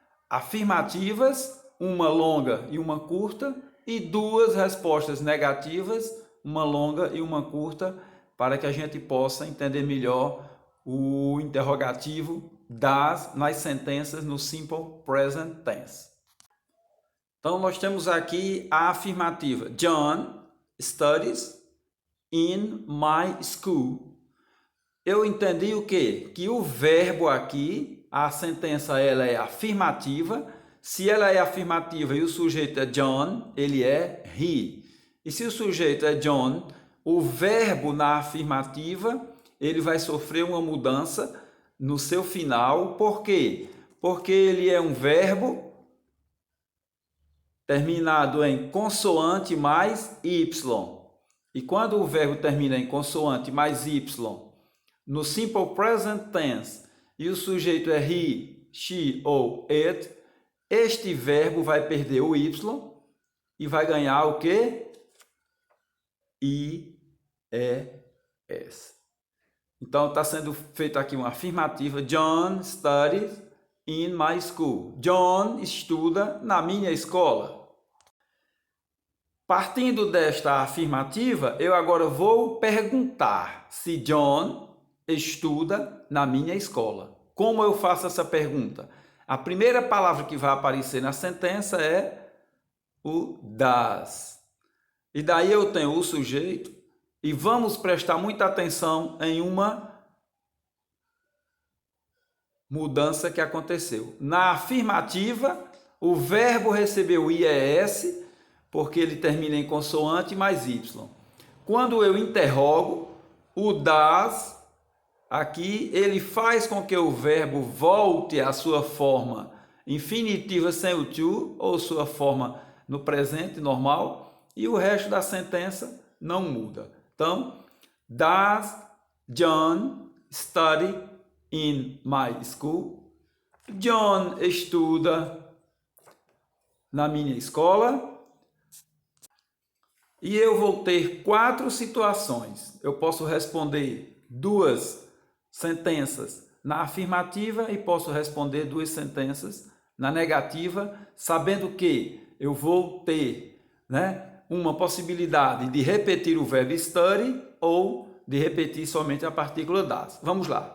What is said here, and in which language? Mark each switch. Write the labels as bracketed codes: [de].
[pt] afirmativas, uma longa e uma curta, e duas respostas negativas, uma longa e uma curta, para que a gente possa entender melhor o interrogativo nas sentenças no Simple Present Tense. Então, nós temos aqui a afirmativa. [en] John studies in my school. [pt] Eu entendi o quê? Que o verbo aqui, a sentença ela é afirmativa. Se ela é afirmativa e o sujeito é John, ele é he. E se o sujeito é John, o verbo na afirmativa, ele vai sofrer uma mudança no seu final. Por quê? Porque ele é um verbo terminado em consoante mais y. E quando o verbo termina em consoante mais y, no Simple Present Tense, e o sujeito é he, she ou it, este verbo vai perder o y e vai ganhar o quê? IES. Então está sendo feita aqui uma afirmativa. [en] John studies in my school. [pt] John estuda na minha escola. Partindo desta afirmativa, eu agora vou perguntar se John estuda na minha escola. Como eu faço essa pergunta? A primeira palavra que vai aparecer na sentença é o das. E daí eu tenho o sujeito e vamos prestar muita atenção em uma mudança que aconteceu. Na afirmativa, o verbo recebeu IES porque ele termina em consoante mais y. Quando eu interrogo, o das, aqui, ele faz com que o verbo volte à sua forma infinitiva sem o to, ou sua forma no presente normal, e o resto da sentença não muda. Então, [en] does John study in my school? [pt] John estuda na minha escola. E eu vou ter 4 situações. Eu posso responder 2 sentenças na afirmativa e posso responder 2 sentenças na negativa, sabendo que eu vou ter, uma possibilidade de repetir o verbo study ou de repetir somente a partícula das. Vamos lá.